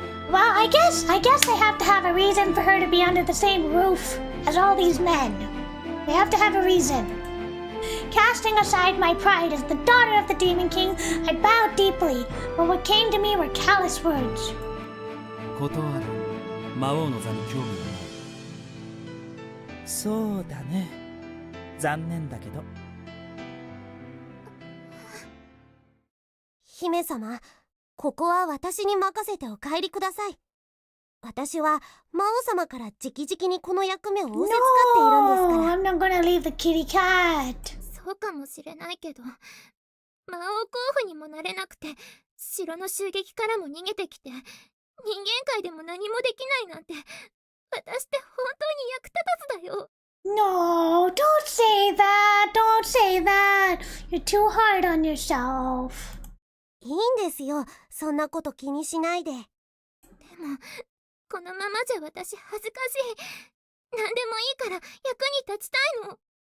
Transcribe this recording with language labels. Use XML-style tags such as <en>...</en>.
<en>Well, I guess they have to have a reason for her to be under the same roof as all these men. They have to have a reason. Casting aside my pride as the daughter of the Demon King, I bowed deeply, but what came to me were callous words.</en> <ja>断る。魔王の座に興味がない。そうだね。残念だけど。姫様、ここは私に任せてお帰りください。私は魔王様から直々にこの役目を仰せつかっているんですから。</ja> <en>No, I'm not gonna leave the kitty cat.</en> <ja>そうかもしれないけど、魔王候補にもなれなくて、城の襲撃からも逃げてきて、人間界でも何もできないなんて、私って本当に役立たずだよ。</ja> <en>No, don't say that. Don't say that. You're too hard on yourself.</en> <ja>いいんですよ、そんなこと気にしないで。でも、このままじゃ私恥ずかしい。何でもいいから役に立ちたいの。</ja>